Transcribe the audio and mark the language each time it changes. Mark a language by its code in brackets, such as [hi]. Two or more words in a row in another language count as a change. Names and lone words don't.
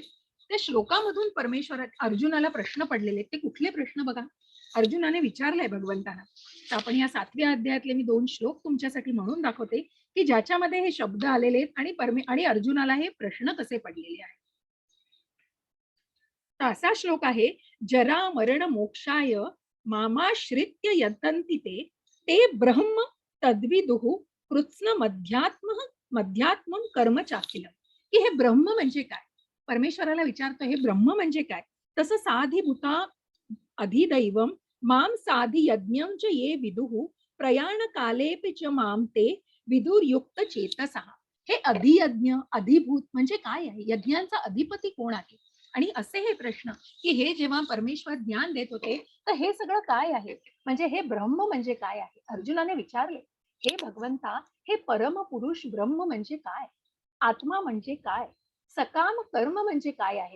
[mr] त्या श्लोकामधून परमेश्वर अर्जुनाला प्रश्न पडलेले, ते कुठले प्रश्न बघा. अर्जुनाने विचारलंय भगवंताना. तर आपण या 7व्या अध्यायातले मी 2 श्लोक तुमच्यासाठी म्हणून दाखवते, की ज्याच्यामध्ये हे शब्द आलेले आहेत, आणि अर्जुनाला हे प्रश्न कसे पडलेले आहेत. तर असा श्लोक आहे, [sa] जरा मरण मोक्षाय मामाश्रित्य यतन्ति ते, ते ब्रह्म तद्विदुः कृत्स्न मध्यात्म कर्म चाखिलम. [mr] की हे ब्रह्म म्हणजे काय, परमेश्वराला विचारतो, हे ब्रह्म म्हणजे काय. [sa] तसं साधिभूता अधिदैवम माम साधि यज्ञं च ये विदुः प्रयाण कालेपि च माम ते विदुर्युक्त चेतसः. [mr] हे अधियज्ञ, अधिभूत म्हणजे काय आहे, यज्ञांचा अधिपती कोण आहे. आणि असे हे प्रश्न, की हे जेव्हा परमेश्वर ज्ञान देत होते, तर हे सगळं काय आहे, म्हणजे हे ब्रह्म म्हणजे काय आहे, अर्जुनाने विचारले. हे भगवंता, हे परम पुरुष ब्रह्म म्हणजे काय, आत्मा म्हणजे काय, सकाम कर्म म्हणजे काय आहे.